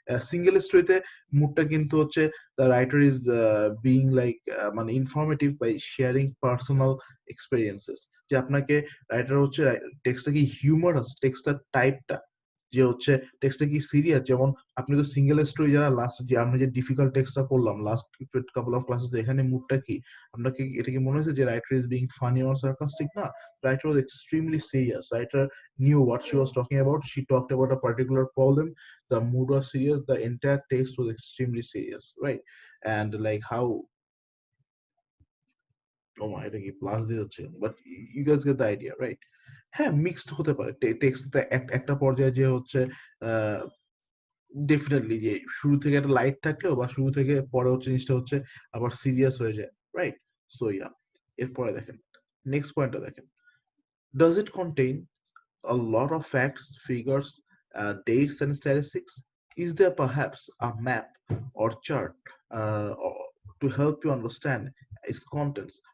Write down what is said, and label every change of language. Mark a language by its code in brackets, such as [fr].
[bn] Single স্টোরিতে মুডটা কিন্তু হচ্ছে [en] the writer is being like [bn] মানে [en] informative by sharing personal experiences, [bn] যে আপনাকে রাইটার হচ্ছে টেক্সটটা কি হিউমারাস, টেক্সটটার টাইপটা, যে হচ্ছে টেক্সটটা কি সিরিয়াস। যেমন আপনি তো সিঙ্গেল স্টোরি যারা লাস্ট যে আমরা যে ডিফিকাল্ট টেক্সটটা করলাম লাস্ট কাপল অফ ক্লাসেস, এখানে মুডটা কি, আপনাকে এটা কি মনে হয়েছে যে writer is being funny or sarcastic? [en] না, writer was extremely serious, writer knew what she was talking about, she talked about a particular problem, the mood was serious, the entire text was extremely serious, right? And like how, oh my, [bn] এটা কি plus দিয়ে যাচ্ছে, [en] But you guys get the idea, right? [bn] হ্যাঁ, mixed হতে পারে text, একটা পর্যায়ে যে হচ্ছে ডেফিনেটলি যে শুরু থেকে একটা লাইট থাকলেও বা শুরু থেকে পরে হচ্ছে জিনিসটা হচ্ছে আবার সিরিয়াস হয়ে যায়, রাইট? [en] so yeah, [bn] এরপরে দেখেন নেক্সট পয়েন্টটা দেখেন, [en] does it contain a lot of facts, figures, dates, and statistics? Is there perhaps a map or chart to help you understand its contents?